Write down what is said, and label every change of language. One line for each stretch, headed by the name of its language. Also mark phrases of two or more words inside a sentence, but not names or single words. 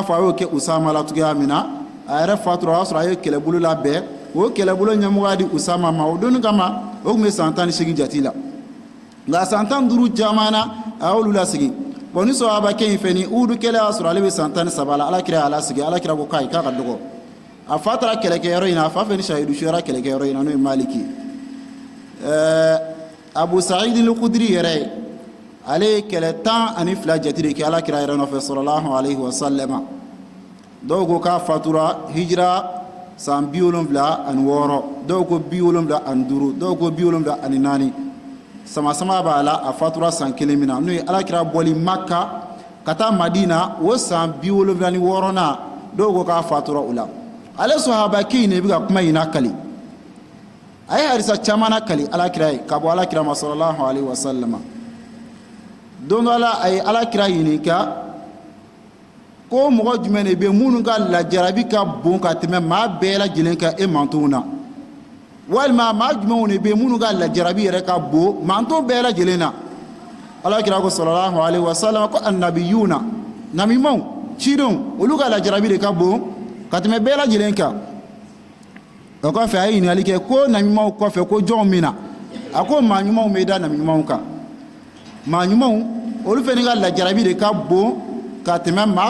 Bambara: fɔ a y'o kɛ Usama la cogoya min na a yɛrɛ fatura o y'a sɔrɔ a ye kɛlɛbolo labɛn o kɛlɛbolo ɲɛmɔgɔya di Usama ma o donni kama o tun bɛ san 18 jati la nka san 15 caman na a y'olu lasigi bon ni sahabakɛ in fɛnɛ uhudu kɛlɛ y'a sɔrɔ ale bɛ san 13 la alakira y'a lasigi alakira ko k'a ka dɔgɔ a fa taara kɛlɛkɛyɔrɔ in na a fa fɛnɛ shahidu suyara kɛlɛkɛyɔrɔ in na n'o ye Maliki Abu Sa'id al-Khudri yɛrɛ ale ye kɛlɛ 12 jati de kɛ alakira yɛrɛ nɔfɛ
Arabic: صلى الله عليه وسلم
Bambara: dɔw ko k'a fatura hijira san 76 dɔw ko 75 dɔw ko 74 sama b'a la a fatura san 1 min na n'o ye alakira bɔli Makka ka taa Madina o san 76 na dɔw ko k'a fatura o la ale sahabaki ne bɛ ka kuma in nakali a ye hadisa caman nakali alakira ye ka bɔ alakira ma
Arabic: صلى الله عليه وسلم
Bambara: don dɔ la a ye alakira ɲininka ko mɔgɔ jumɛn de bɛ minnu ka lajarabi ka bon ka tɛmɛ maa bɛɛ lajɛlen kan e mantonw na walima maa jumɛnw de bɛ minnu ka lajarabi yɛrɛ ka bon manton bɛɛ lajɛlen na alakira ko
Arabic: صلى الله عليه وسلم
Bambara: ko annabiyuna nabiɲumanw cidenw olu ka lajarabi de ka bon ka tɛmɛ bɛɛ lajɛlen kan o kɔfɛ a ye ɲininkali kɛ ko nabiɲumanw kɔfɛ ko jɔnw min na a ko maa ɲumanw bɛ da nabiɲumanw kan maa ɲumanw olu fɛnɛ ka lajarabi de ka bon ka tɛmɛ maa